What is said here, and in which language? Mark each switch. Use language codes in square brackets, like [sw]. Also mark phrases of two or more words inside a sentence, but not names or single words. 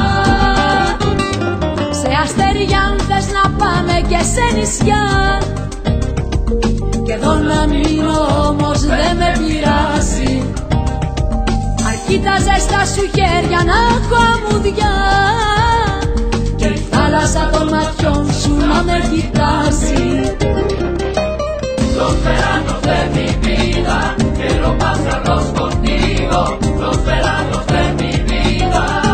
[el] Σε αστέρια αν θες να πάμε και σε νησιά, και εδώ να μείνω όμως δεν με πειράζει, αρκεί τα ζεστά σου χέρια να έχω αμμουδιά και η θάλασσα των ματιών σου να με κοιτάζει. [es] Los veranos de mi vida quiero pasarlos contigo, los veranos de mi vida.